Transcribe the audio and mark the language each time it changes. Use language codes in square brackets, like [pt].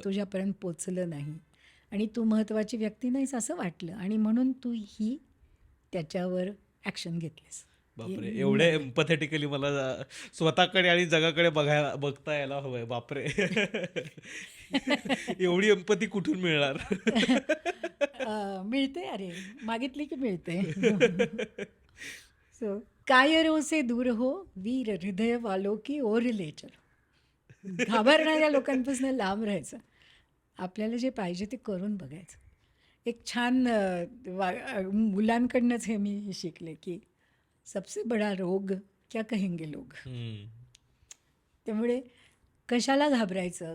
[mr] तुझ्यापर्यंत पोचलं नाही आणि तू महत्त्वाची व्यक्ती नाहीस असं वाटलं आणि म्हणून तू ही त्याच्यावर ॲक्शन घेतलीस. बापरे! की एवढे नाही. एम्पॅथेटिकली मला स्वतःकडे आणि जगाकडे बघता यायला हवंय. बापरे! एवढी एम्पॅथी कुठून मिळणार? मिळते अरे, मागितली की मिळते. [hi] सो कायरों से दूर हो, वीर हृदय वालों की ओर ले चलो. [mr] घाबरणाऱ्या लोकांपासून लांब राहायचं. आपल्याला जे पाहिजे ते करून बघायचं. एक छान मुलांकडनंच हे मी शिकले की [hi] सबसे बडा रोग क्या कहेंगे लोग. हं. [mr] त्यामुळे कशाला घाबरायचं?